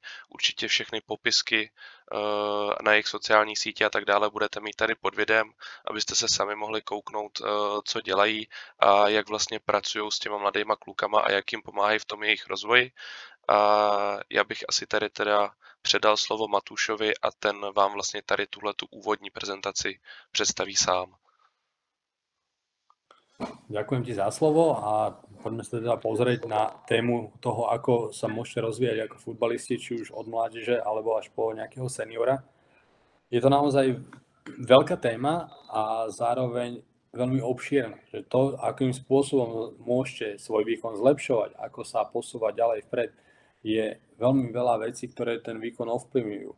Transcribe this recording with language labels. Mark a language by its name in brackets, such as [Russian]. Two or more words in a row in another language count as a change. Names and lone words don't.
[Czech] Určitě všechny popisky na jejich sociální sítě a tak dále budete mít tady pod videem, abyste se sami mohli kouknout, co dělají a jak vlastně pracují s těma mladýma klukama a jak jim pomáhají v tom jejich rozvoji. A já bych asi tady teda předal slovo Matúšovi a ten vám vlastně tady tuhletu úvodní prezentaci představí sám. [Slovak] Ďakujem ti za slovo a poďme sa teda pozrieť na tému toho, ako sa môžete rozvíjať ako futbalisti, či už od mládeže alebo až po nejakého seniora. Je to naozaj veľká téma a zároveň veľmi obšírna, že to, akým spôsobom môžete svoj výkon zlepšovať, ako sa posúvať ďalej vpred, je veľmi veľa vecí, ktoré ten výkon ovplyvňujú.